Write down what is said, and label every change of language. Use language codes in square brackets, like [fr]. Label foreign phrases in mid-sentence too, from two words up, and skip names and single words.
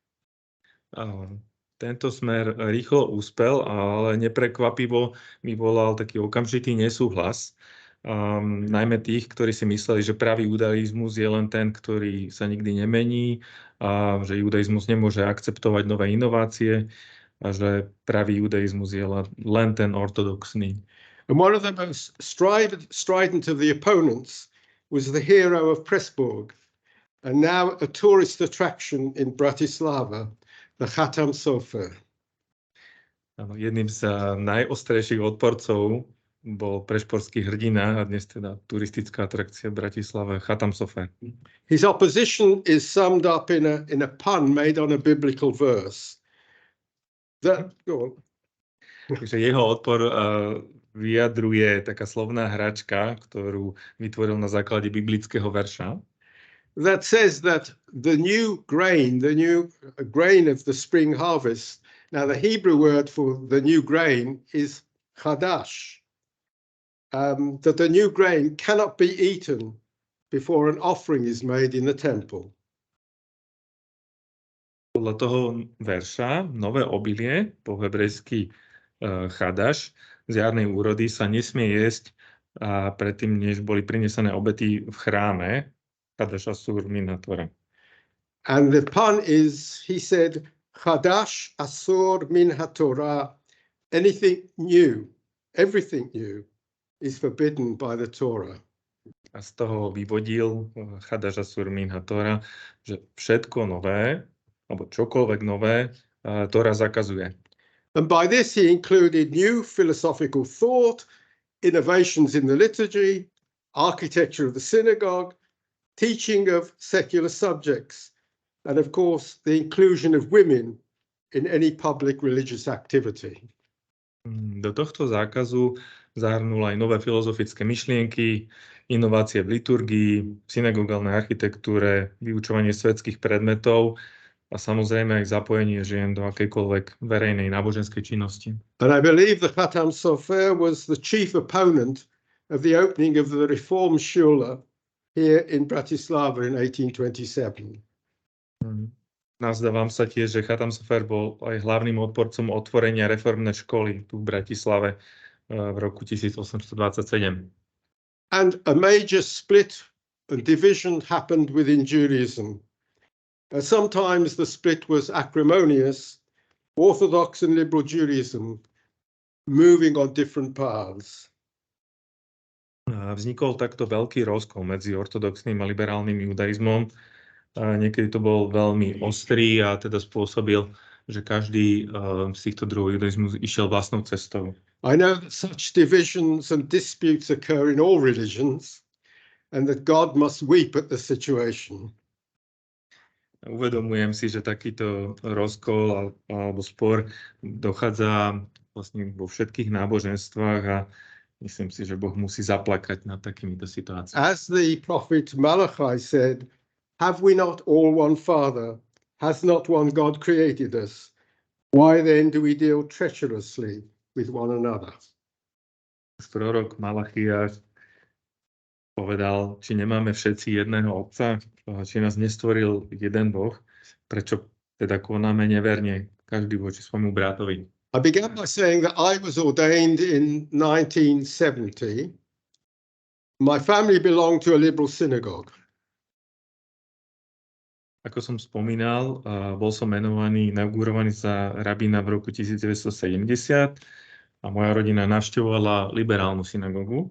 [sk] Tento smer rýchlo úspel, ale neprekvapivo vyvolal taký okamžitý nesúhlas. Najmä tých, ktorí si mysleli, že pravý judaizmus je len ten, ktorý sa nikdy nemení, a že judaizmus nemôže akceptovať nové inovácie a že pravý judaizmus je len ten ortodoxný. [en] And one of the most strident of the opponents was the hero of Pressburg, and now a tourist attraction in Bratislava, the Chatam Sofer. [sk] Jedným z najostrejších odporcov bol prešporský hrdina a dnes teda turistická atrakcia v Bratislave Chatam Sofer. [en] His opposition is summed up in a pun made on a biblical verse. [sk] Takže jeho odpor vyjadruje taká slovná hračka, ktorú vytvoril na základe biblického verša. [en] That says that the new grain of the spring harvest, now the Hebrew word for the new grain is chadash, that the new grain cannot be eaten before an offering is made in the temple. [sk] Podľa toho verša, nové obilie, po hebrejsky chadaš, z jarnej úrody sa nesmie jesť predtým, než boli prinesené obety v chráme, [he] חדש אסור מן התורה. [en] And the pun is, he said, [he] חדש אסור מן התורה, [en] anything new, everything new is forbidden by the Torah. [sk] A z toho vyvodil [he] חדש אסור מן התורה, [sk] že všetko nové, alebo čokoľvek nové, Tóra zakazuje. [en] And by this he included new philosophical thought, innovations in the liturgy, architecture of the synagogue, teaching of secular subjects, and of course the inclusion of women in any public religious activity. [sk] Do tohto zákazu zahrnul aj nové filozofické myšlienky, inovácie v liturgii, synagogálnej architektúre, vyučovanie svetských predmetov a samozrejme aj zapojenie žien do akejkoľvek verejnej náboženskej činnosti. [en] And I believe the Chatam Sofer was the chief opponent of the opening of the Reform Shula here in Bratislava in 1827. [sk] Nazdávam sa tiež, že Chatam Sofer bol aj hlavným odporcom otvorenia reformnej školy tu v Bratislave v roku 1827. [en] And a major split and division happened within Judaism. Sometimes the split was acrimonious, Orthodox and liberal Judaism moving on different paths. [sk] Vznikol takto veľký rozkol medzi ortodoxným a liberálnym judaizmom. Niekedy to bol veľmi ostrý a teda spôsobil, že každý z týchto druhov judaizmu išiel vlastnou cestou. [en] I know that such divisions and disputes occur in all religions and that God must weep at the situation. [sk] Uvedomujem si, že takýto rozkol alebo spor dochádza vlastne vo všetkých náboženstvách a myslím si, že Boh musí zaplakať nad takýmito situáciami. [en] As the prophet Malachi said, have we not all one Father? Has not one God created us? Why then do we deal treacherously with one another? [sk] Prorok Malachiáš povedal, či nemáme všetci jedného otca, či nás nestvoril jeden Boh, prečo teda konáme neverne každý voči svojmu bratovi. [en] I began by saying that I was ordained in 1970. My family belonged to a liberal synagogue. [sk] Ako som spomínal, bol som menovaný, inaugurovaný za rabína v roku 1970 a moja rodina navštevovala liberálnu synagogu.